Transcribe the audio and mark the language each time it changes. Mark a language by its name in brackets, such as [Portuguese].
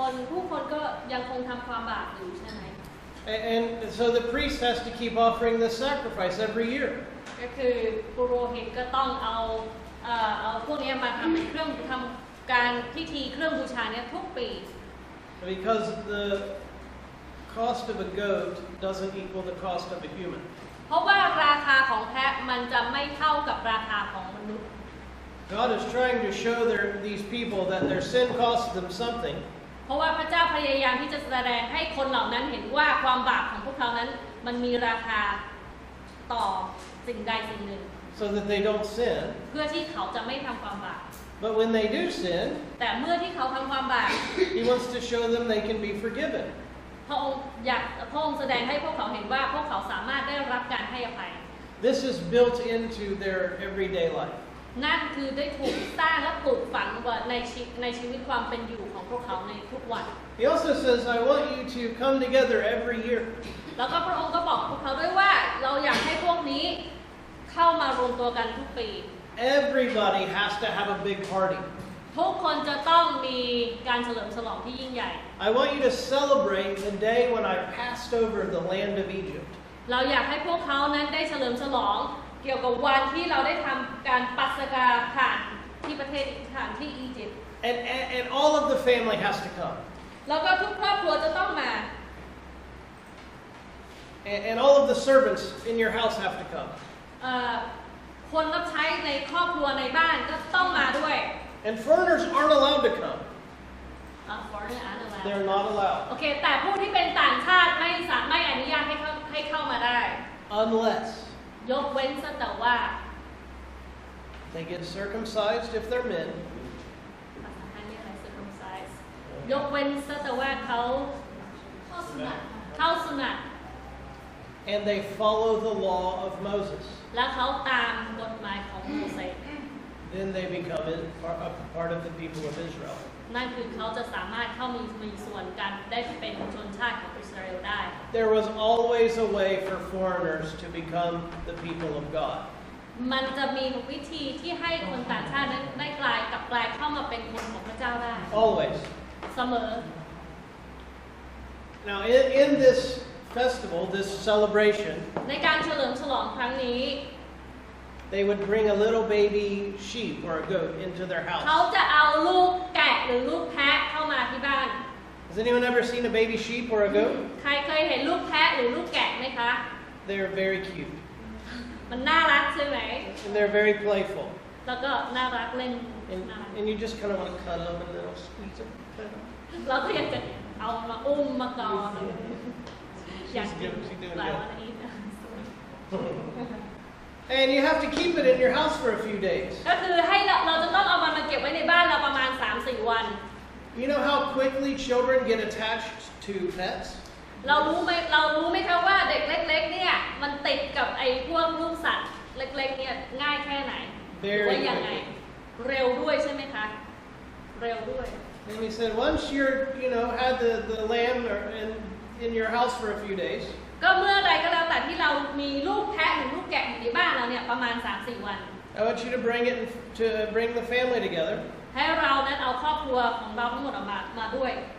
[Thai] ผู้คนก็ยังคงทำความบาปอยู่ใช่ไหม [English] And so the priest has to keep offering this sacrifice every year. [Thai] ก็คือปุโรหิตก็ต้องเอาพวกนี้มาทำเป็นเครื่องทำการพิธีเครื่องบูชาเนี่ยทุกปี [English] Because the cost of a goat doesn't equal the cost of a human. [Thai] เพราะว่าราคาของแพะมันจะไม่เท่ากับราคาของมนุษย์ [English] God is trying to show these people that their sin cost them something. [Thai] เพราะว่าพระเจ้าพยายามที่จะแสดงให้คนเหล่านั้นเห็นว่าความบาปของพวกเขานั้นมันมีราคาต่อสิ่งใดสิ่งหนึ่ง [English] So that they don't sin. [Thai] เพื่อที่เขาจะไม่ทำความบาป [English] But when they do sin, [Thai] แต่เมื่อที่เขาทำความบาป [English] He wants to show them they can be forgiven. [Thai] พระองค์แสดงให้พวกเขาเห็นว่าพวกเขาสามารถได้รับการให้อภัย [English] This is built into their everyday life. [Thai] นั่นคือได้ถูกสร้างและปลูกฝังไว้ในชีวิตความเป็นอยู่ของพวกเขาในทุกวัน [English] He also says, I want you to come together every year. [Thai] แล้วก็พระองค์ก็บอกพวกเขาด้วยว่าเราอยากให้พวกนี้เข้ามารวมตัวกันทุกปี [English] Everybody has to have a big party. [Thai] ทุกคนจะต้องมีการเฉลิมฉลองที่ยิ่งใหญ่ [English] I want you to celebrate the day when I passed over the land of Egypt. [Thai] เราอยากให้พวกเขานั้นได้เฉลิมฉลองเกี่ยวกับวันที่เราได้ทำการปัสกาผ่านที่ประเทศผ่านที่อียิปต์ [English] And all of the family has to come. [Thai] แล้วก็ทุกครอบครัวจะต้องมา [English] And all of the servants in your house have to come. [Thai] คนรับใช้ในครอบครัวในบ้านก็ต้องมาด้วย [English] And foreigners aren't allowed to come. foreigner aren't allowed They're not allowed. [Thai] โอเคแต่ผู้ที่เป็นต่างชาติไม่อนุญาตให้เข้ามาได้ [English] Unless [Thai] ยกเว้นซะแต่ว่า [English] they get circumcised if they're men. [Thai] ภาษาไทยเรียกอะไร circumcise ยกเว้นซะแต่ว่าเขาเข้าสุนัต [English] And they follow the law of Moses. [Thai] และเขาตามกฎหมายของโมเสส [English] Then they become a part of the people of Israel. [Thai] นั่นคือเขาจะสามารถเข้ามีส่วนกันได้เป็นชนชาติของอิสราเอลได้ [English] There was always a way for foreigners to become the people of God. [Thai] มันจะมีวิธีที่ให้คนต่างชาตินั้นได้กลายเข้ามาเป็นคนของพระเจ้าได้ [English] Always. [Thai] เสมอ [English] Now, in this festival, this celebration, [Thai] ในการเฉลิมฉลองครั้งนี้ [English] they would bring a little baby sheep or a goat into their [Thai] เขา [English] house. [Thai] จะเอาลูกแกะหรือลูกแพะเข้ามาที่บ้าน [English] Has anyone ever seen a baby sheep or a goat? [Thai] ใครเคยเห็นลูกแพะหรือลูกแกะไหมคะ [English] They're very cute. [Thai] มันน่ารักใช่ไหม [English] And they're very playful. [Thai] แล้วก็น่ารักเล่น [English] And you just kind of want to cuddle them and little squeeze them. [Thai] เราก็อยากจะเอามาอุ้มมากอดอยากกิน [English] She's doing [Thai] หลาย [English] good. [Thai] วันนี้ [English] And you have to keep it in your house for a few days. [Thai] ก็คือให้เราจะต้องเอามันมาเก็บไว้ในบ้านเราประมาณ 3-4 วัน [English] You know how quickly children get attached to pets? [Thai] เรารู้ไหมคะว่าเด็กเล็กๆเนี่ยมันติดกับไอ้พวกลูกสัตว์เล็กๆเนี่ยง่ายแค่ไหนหรือว่ายังไงเร็วด้วยใช่ไหมคะเร็วด้วย [English] And he said, once you're, had the lamb in your house for a few days, [Thai] ก็เมื่อใดก็แล้วแต่ที่เรามีลูกแพะหรือลูกแกะอยู่ในบ้านเราเนี่ยประมาณ 3-4 วัน [English] I want you to bring the family together. [Thai] ให้เรานั้นเอาครอบครัวของเราทั้งหมดออกมาด้วย